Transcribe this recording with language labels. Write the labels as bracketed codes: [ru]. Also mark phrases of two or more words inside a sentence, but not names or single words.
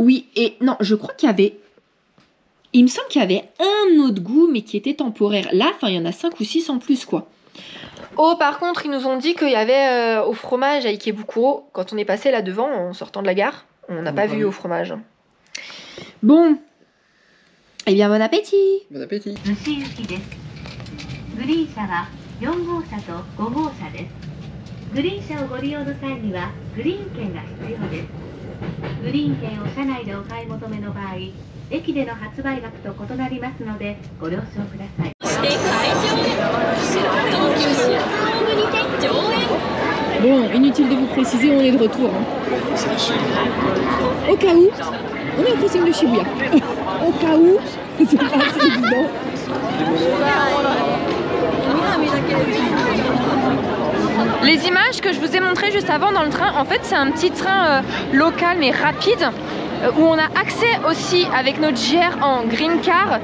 [fr] Oui, et non, je crois qu'il y avait... Il me semble qu'il y avait un autre goût, mais qui était temporaire. Là, enfin, il y en a 5 ou 6 en plus, quoi. Oh, par contre, ils nous ont dit qu'il y avait au fromage à Ikebukuro, quand on est passé là devant, en sortant de la gare, on n'a pas vu au fromage. Bon. Eh bien, bon appétit. Bon appétit. [ja] 逗子行きです。グリーン車は4号車と5号車です。グリーン車をご利用の際にはグリーン券が必要です。グリーン券を車内でお買い求めの場合、駅での発売額と異なりますのでご了承ください。 [fr] Bon, inutile de vous préciser, on est de retour. Hein. Au cas où, on est au crossing de Shibuya. Au cas où, c'est pas assez évident. Les images que je vous ai montrées juste avant dans le train, en fait c'est un petit train local mais rapide où on a accès aussi avec notre GR en [en] green car.